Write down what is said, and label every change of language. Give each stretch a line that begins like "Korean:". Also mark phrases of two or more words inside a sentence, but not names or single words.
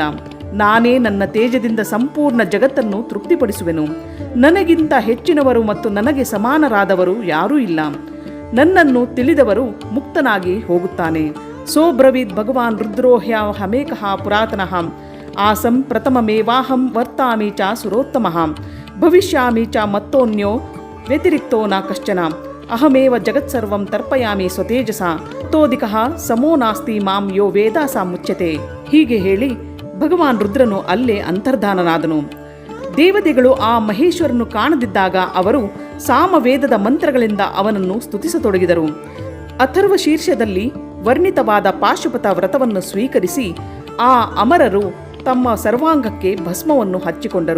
Kannada: ನಾನೇ ನನ್ನ ತೇಜದಿಂದ ಸಂಪೂರ್ಣ ಜಗತ್ತನ್ನು ತೃಪ್ತಿಪಡಿಸುವೆನು. ನನಗಿಂತ ಹೆಚ್ಚಿನವರು ಮತ್ತು ನನಗೆ ಸಮಾನರಾದವರು ಯಾರೂ ಇಲ್ಲ. ನನ್ನನ್ನು ತಿಳಿದವರು ಮುಕ್ತನಾಗಿ ಹೋಗುತ್ತಾನೆ.
Sanskrit: ಸೋಬ್ರವೀದ್ ಭಗವಾನ್ ರುದ್ರೋಹ್ಯ ಹಮೇಕಃ ಪುರಾತನಃ ಆಸಂ ಪ್ರಥಮಮೇವಾಹಂ ವರ್ತಾಮಿ ಚ ಸುರೋತ್ತಮಃ ಭವಿಷ್ಯಾಮಿ ಚ ಮತ್ತೋನ್ಯೋ ವ್ಯತಿರಿಕ್ತೋ ನ ಕಶ್ಚನ ಅಹಮೇವ ಜಗತ್ಸರ್ವಂ ತರ್ಪಯಾಮಿ ಸ್ವತೇಜಸ ತೋದಿಕಃ ಸಮೋ ನಾಸ್ತಿ ಮಾಂ ಯೋ ವೇದ ಸಾ ಮುಚ್ಯತೆ.
Kannada: ಹೀಗೆ ಹೇಳಿ ಭಗವಾನ್ ರುದ್ರನು ಅಲ್ಲೇ ಅಂತರ್ಧಾನನಾದನು. ದೇವತೆಗಳು ಆ ಮಹೇಶ್ವರನು ಕಾಣದಿದ್ದಾಗ ಅವರು ಸಾಮವೇದದ ಮಂತ್ರಗಳಿಂದ ಅವನನ್ನು ಸ್ತುತಿಸತೊಡಗಿದರು. ಅಥರ್ವ ಶೀರ್ಷದಲ್ಲಿ ವರ್ಣಿತವಾದ ಪಾಶುಪತ ವ್ರತವನ್ನು ಸ್ವೀಕರಿಸಿ ಆ ಅಮರರು ತಮ್ಮ ಸರ್ವಾಂಗಕ್ಕೆ ಭಸ್ಮವನ್ನು ಹಚ್ಚಿಕೊಂಡರು.